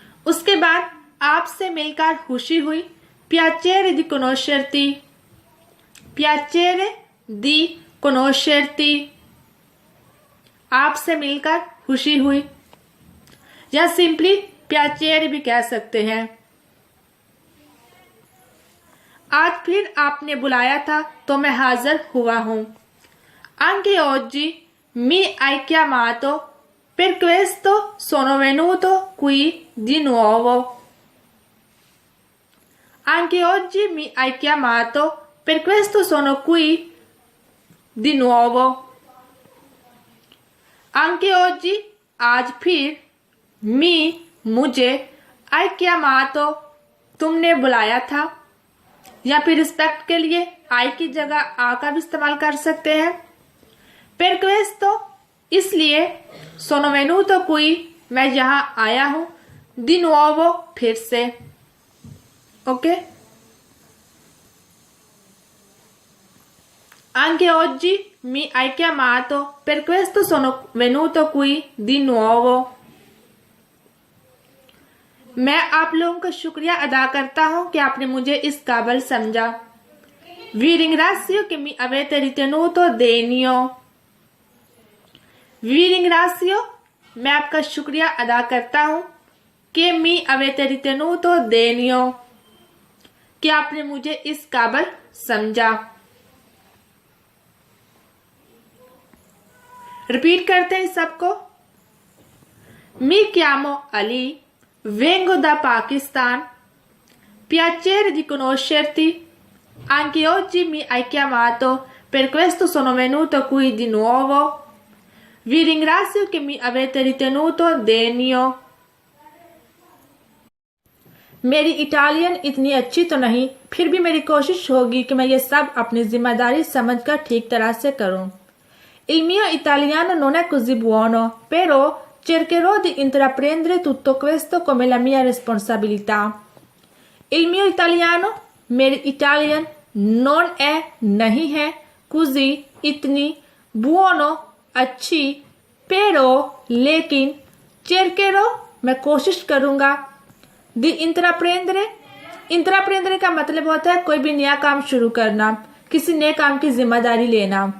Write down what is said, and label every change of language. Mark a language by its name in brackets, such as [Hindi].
[Hindi] उसके बाद आपसे मिलकर खुशी हुई। [Italian] piacere di conoscerti, piacere di conoscerti, [Hindi] आपसे मिलकर खुशी हुई, या सिंपली piacere भी कह सकते हैं। आज फिर आपने बुलाया था तो मैं हाजिर हुआ हूं। [Italian] Anche oggi mi hai chiamato, per questo sono venuto qui di nuovo। Anche oggi mi hai chiamato, per questo sono qui di nuovo। Anche oggi, [Hindi] आज फिर, मी मुझे, [Italian] hai chiamato [Hindi] तुमने बुलाया था, या फिर रिस्पेक्ट के लिए आई की जगह आ का भी इस्तेमाल कर सकते हैं। [Italian] per questo [Hindi] इसलिए, [Italian] sono venuto qui [Hindi] मैं यहाँ आया हूँ, [Italian] di nuovo [Hindi] फिर से। Okay. [Italian] Anche oggi mi hai chiamato, per questo sono venuto qui di nuovo। [Hindi] मैं आप लोगों का शुक्रिया अदा करता हूं कि आपने मुझे इस काबिल समझा। [Italian] Vi ringrazio che mi avete ritenuto degno। Vi ringrazio, [Hindi] मैं आपका शुक्रिया अदा करता हूं कि [Italian] mi avete ritenuto degno, [Hindi] कि आपने मुझे इस काबिल समझा। रिपीट करते हैं सबको। [Italian] मी chiamo Ali, vengo da Pakistan, piacere di conoscerti, anche oggi mi hai chiamato, per questo sono venuto qui di nuovo, vi ringrazio che mi avete ritenuto degno। [Hindi] मेरी इटालियन इतनी अच्छी तो नहीं, फिर भी मेरी कोशिश होगी कि मैं ये सब अपनी जिम्मेदारी समझकर ठीक तरह से करूं। [Italian] Il mio italiano non è così buono, però cercherò di intraprendere tutto questo come la mia responsabilità। Il mio italiano, [Hindi] मेरी इटालियन, [Italian] non è [Hindi] नहीं है, così इतनी, buono अच्छी, [Italian] però [Hindi] लेकिन, [Italian] cercherò [Hindi] मैं कोशिश करूंगा, [Italian] di intraprendere, [Hindi] intraprendere का मतलब होता है कोई भी नया काम शुरू करना, किसी नए काम की जिम्मेदारी लेना।